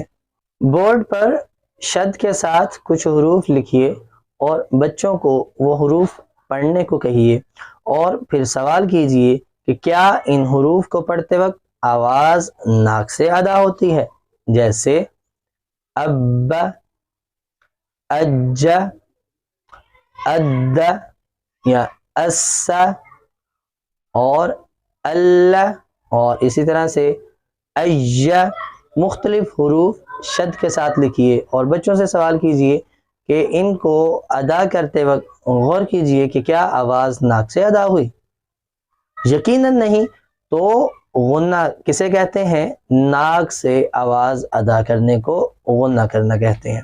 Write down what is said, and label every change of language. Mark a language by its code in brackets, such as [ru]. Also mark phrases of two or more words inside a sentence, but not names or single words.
[ur] بورڈ پر شد کے ساتھ کچھ حروف لکھیے اور بچوں کو وہ حروف پڑھنے کو کہیے اور پھر سوال کیجئے کہ کیا ان حروف کو پڑھتے وقت آواز ناک سے ادا ہوتی ہے؟ جیسے اب، اج، اد یا اس اور اللہ، اور اسی طرح سے ای. مختلف حروف شد کے ساتھ لکھیے اور بچوں سے سوال کیجئے کہ ان کو ادا کرتے وقت غور کیجئے کہ کیا آواز ناک سے ادا ہوئی. یقیناً نہیں. تو غنہ کسے کہتے ہیں؟ ناک سے آواز ادا کرنے کو غنہ کرنا کہتے ہیں.